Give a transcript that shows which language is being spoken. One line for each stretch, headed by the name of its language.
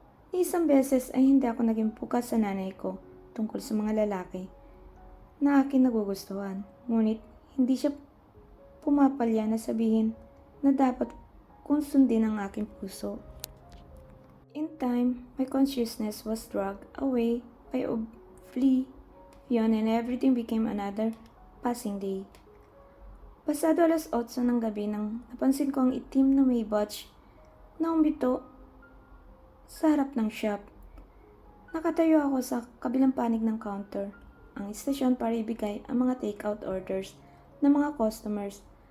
Filipino: Isang beses ay hindi ako naging bukas sa nanay ko tungkol sa mga lalaki na aking nagugustuhan. Ngunit hindi siya pumapalya na sabihin na dapat kong sundin ang aking puso.
English: In time, my consciousness was dragged away by oblivion and everything became another passing day.
Filipino: Pasado 8:00 ng gabi nang napansin ko ang itim na Maybach na umbito sa harap ng shop. Nakatayo ako sa kabilang panig ng counter, ang istasyon para ibigay ang mga take-out orders ng mga customers.